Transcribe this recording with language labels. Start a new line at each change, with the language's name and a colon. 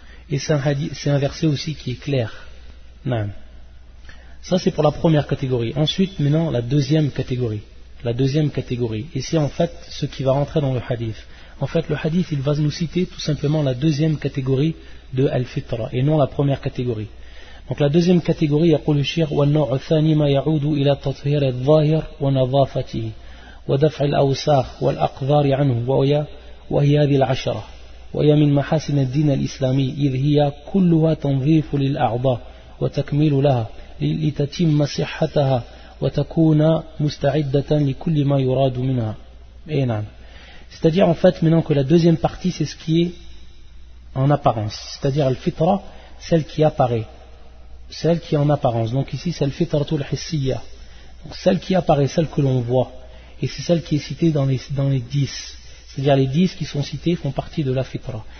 French: Et c'est un verset aussi qui est clair. Non. Ça, c'est pour la première catégorie. Ensuite, maintenant, la deuxième catégorie. La deuxième catégorie. Et c'est en fait ce qui va rentrer dans le hadith. En fait, le hadith, il va nous citer tout simplement la deuxième catégorie de Al-Fitra, et non la première catégorie. Donc la deuxième catégorie,
Arabic: يقول الشيخ والنوع الثاني ما يعود إلى تطهير الظاهر ونظافته ودفع الأوساخ والأقذار عنه وهي هذه العشرة وهي من محاسن الدين الإسلامي إذ هي كلها تنظيف للأعضاء وتكميل لها لتتم صحتها وتكون مستعدة لكل ما يراد منها. إيه نعم.
French: C'est-à-dire en fait maintenant que la deuxième partie c'est ce qui est en apparence, c'est-à-dire al-fitra, celle qui apparaît. Celle qui est en apparence. Donc ici, c'est le fitratul hissiya. Donc celle qui apparaît, celle que l'on voit. Et c'est celle qui est citée dans les 10. C'est-à-dire les 10 qui sont cités font partie de la fitra.